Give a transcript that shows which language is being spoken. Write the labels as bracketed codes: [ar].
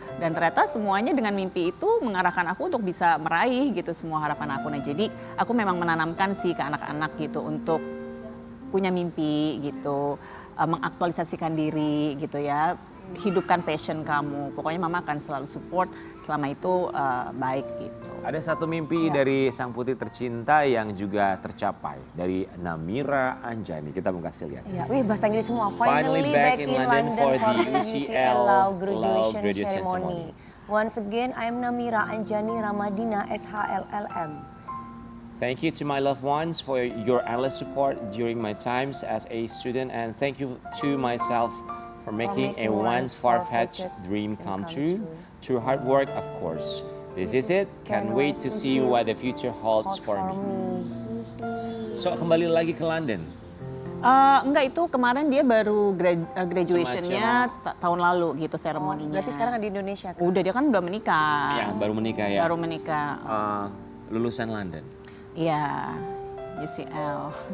[id] Dan ternyata semuanya dengan mimpi itu mengarahkan aku untuk bisa meraih gitu semua harapan aku. Nah jadi aku memang menanamkan sih ke anak-anak gitu untuk punya mimpi gitu, mengaktualisasikan diri gitu ya, hidupkan passion kamu. Pokoknya mama akan selalu support selama itu baik gitu. Ada satu mimpi dari sang putri tercinta yang juga tercapai dari Namira Anjani. Kita mau kasih lihat. Ya, wih bahasa Inggris semua. [en] Finally back in London for the UCL Law graduation graduation ceremony. ceremony. Once again, I am Namira Anjani Ramadina SHLLM. Thank you to my loved ones for your endless support during my times as a student, and thank you to myself for making a once far-fetched dream come true through hard work, of course. This is it. Can't wait to see what the future holds for me. [id] So kembali lagi ke London. Enggak, itu kemarin dia baru graduationnya tahun lalu gitu seremoninya. Berarti sekarang di Indonesia kan? Udah, dia kan udah menikah. Ya, baru menikah ya. Baru menikah. Lulusan London. Iya, UCL.